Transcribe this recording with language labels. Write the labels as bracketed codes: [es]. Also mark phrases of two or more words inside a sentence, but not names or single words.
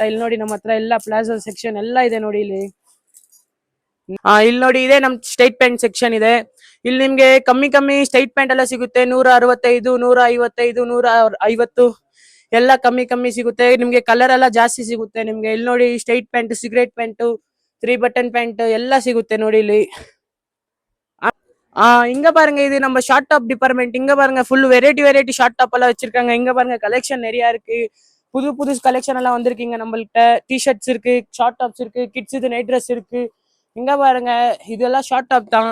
[kn] ಇಲ್ಲಿ ನೋಡಿ ನಮ್ಮ ಹತ್ರ ಎಲ್ಲ [en] palazzo section [kn] ಎಲ್ಲ ಇದೆ ನೋಡಿ ಇಲ್ಲಿ. ಇಲ್ಲಿ ನೋಡಿ ಇದೆ ನಮ್ [en] straight pant section [kn] ಇದೆ. ಇಲ್ಲಿ ನಿಮ್ಗೆ ಕಮ್ಮಿ [en] straight pant [kn] ಎಲ್ಲ ಸಿಗುತ್ತೆ. 165, 155, 150 ಎಲ್ಲ ಕಮ್ಮಿ ಸಿಗುತ್ತೆ. ನಿಮ್ಗೆ ಕಲರ್ ಎಲ್ಲ ಜಾಸ್ತಿ ಸಿಗುತ್ತೆ ನಿಮ್ಗೆ. ಇಲ್ಲಿ ನೋಡಿ [en] straight pant, cigarette pant, 3 button pant [kn] ಎಲ್ಲ ಸಿಗುತ್ತೆ ನೋಡಿ ಇಲ್ಲಿ. [ta] இங்க பாருங்க, இது நம்ம [en] short top department. [ta] இங்க பாருங்க [en] full variety short top [ta] எல்லாம் வச்சிருக்காங்க. இங்க பாருங்க கலெக்ஷன் நிறைய இருக்கு. புது கலெக்ஷன் எல்லாம் வந்திருக்கீங்க நம்மள்கிட்ட. டிஷர்ட்ஸ் இருக்கு, [en] short tops [ta] இருக்கு, கிட்ஸ் இது [en] night dress [ta] இருக்கு. இங்க பாருங்க இதெல்லாம் [en] short top [ta] தான்.